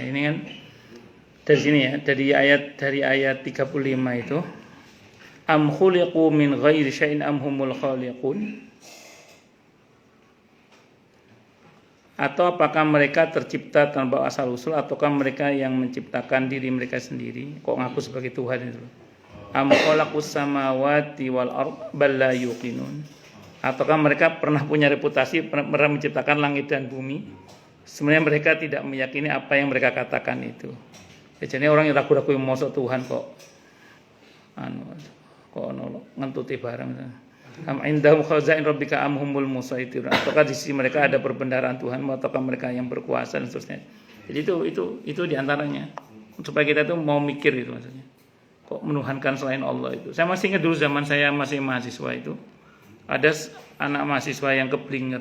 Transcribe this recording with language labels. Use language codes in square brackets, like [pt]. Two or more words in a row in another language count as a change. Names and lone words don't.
[id] Ini kan dari sini ya, dari ayat 35 itu. [ar] أم خلقوا من غير شيء أم هم الخالقون. [id] Atau apakah mereka tercipta tanpa asal usul, ataukah mereka yang menciptakan diri mereka sendiri? Kok ngaku sebagai Tuhan itu? [ar] أم خلقوا السماوات والأرض بل لا يوقنون. [id] Ataukah mereka pernah punya reputasi pernah menciptakan langit dan bumi? Sebenarnya mereka tidak meyakini apa yang mereka katakan itu. Jadi orang yang ragu-ragu yang masuk Tuhan kok ngentuti barang. [ar] أم عندهم خزائن ربك أم هم المسيطرون. [id] Ataukah di sisi mereka ada perbendaharaan Tuhan, ataukah mereka yang berkuasa dan seterusnya. Jadi itu diantaranya supaya kita tuh mau mikir itu maksudnya. Kok menuhankan selain Allah itu. Saya masih ingat dulu zaman saya masih mahasiswa itu ada anak mahasiswa yang keblinger.